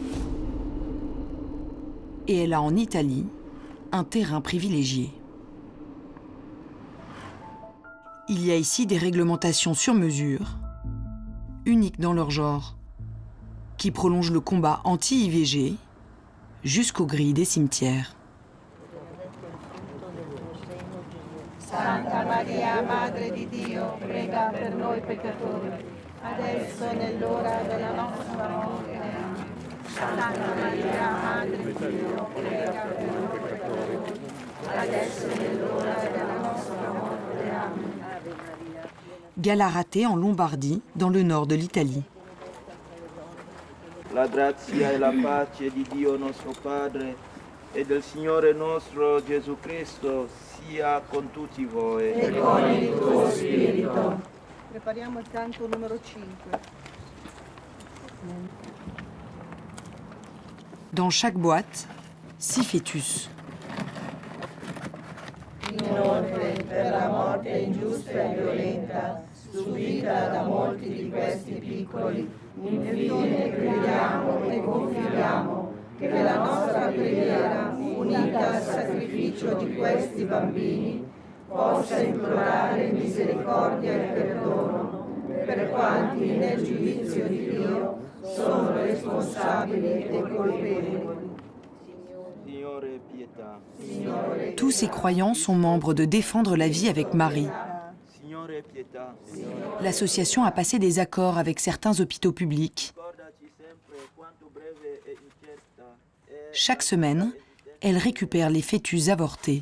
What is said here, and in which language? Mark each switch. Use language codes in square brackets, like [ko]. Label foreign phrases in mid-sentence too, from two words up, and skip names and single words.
[fr] Et elle a en Italie un terrain privilégié. Il y a ici des réglementations sur mesure, uniques dans leur genre, qui prolongent le combat anti-IVG jusqu'aux grilles des cimetières. [it] Santa Maria, Madre di Dio, prega per noi peccatori, adesso e nell'ora della nostra morte. Santa Maria, Madre di Dio, prega per noi peccatori, adesso e nell'ora della nostra morte. Amen. [fr] Gallarate en Lombardie, dans le nord de l'Italie. [it] La grazia e la pace di Dio nostro Padre e del Signore nostro Gesù Cristo sia con tutti voi. E con il tuo spirito. Prepariamo il canto numero 5. [fr] Dans chaque boîte, 6 fœtus. [it] Inoltre, per la morte ingiusta e violenta subita da molti di questi piccoli, infine crediamo e confidiamo che la nostra preghiera, unita al sacrificio di questi bambini, possa implorare misericordia e perdono per quanti nel giudizio di Dio sono responsabili e colpevoli. [fr] Tous ces croyants sont membres de Défendre la vie avec Marie. L'association a passé des accords avec certains hôpitaux publics. Chaque semaine, elle récupère les fœtus avortés.